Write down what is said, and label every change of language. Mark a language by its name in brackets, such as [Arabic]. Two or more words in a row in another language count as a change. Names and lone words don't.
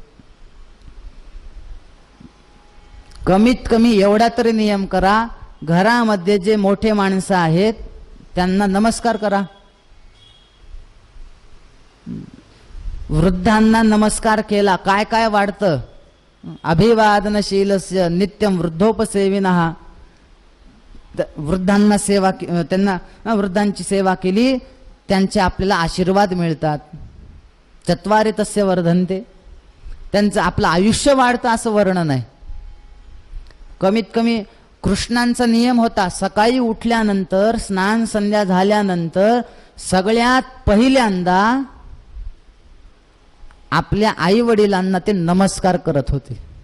[Marathi] कमीत कमी एवढा तरी नियम करा, घरामध्ये जे मोठे माणसं आहेत त्यांना नमस्कार करा. वृद्धांना नमस्कार केला काय काय वाढतं. [Sanskrit] अभिवादनशीलस्य नित्यम वृद्धोपसेविनः. [Marathi] वृद्धांना सेवा, त्यांना वृद्धांची सेवा केली, त्यांचे आपल्याला आशीर्वाद मिळतात. [Sanskrit] चत्वारि तस्य वर्धन्ते. [Marathi] त्यांचं आपलं आयुष्य वाढतं असं वर्णन आहे. कमीत कमी कृष्णांचा नियम होता, सकाळी उठल्यानंतर स्नान संध्या झाल्यानंतर सगळ्यात पहिल्यांदा आपल्या आई वडिलांना ते नमस्कार करत होते.